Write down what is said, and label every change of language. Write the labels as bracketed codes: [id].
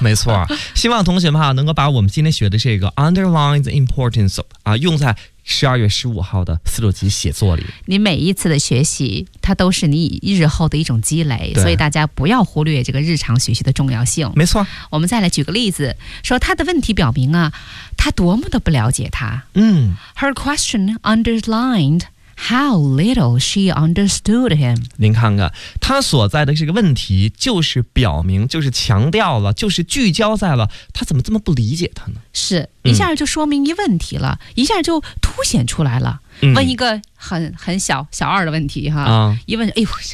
[zh] 没错，希望同学们能够把我们今天学的这个 [en] underline the importance of [zh] 啊，用在12月15号的思路集写作里。你每一次的学习它都是你日后的一种积累，所以大家不要忽略这个日常学习的重要性。没错，我们再来举个例子，说他的问题表明啊，他多么的不了解他。嗯 [en] ，Her question underlined how little she understood him。 [zh] 您看看，他所在的这个问题，就是表明，就是强调了，就是聚焦在了他怎么这么不理解他呢？是一下就说明一问题了，嗯、一下就凸显出来了。问一个很小二的问题哈，嗯、一问，哎呦。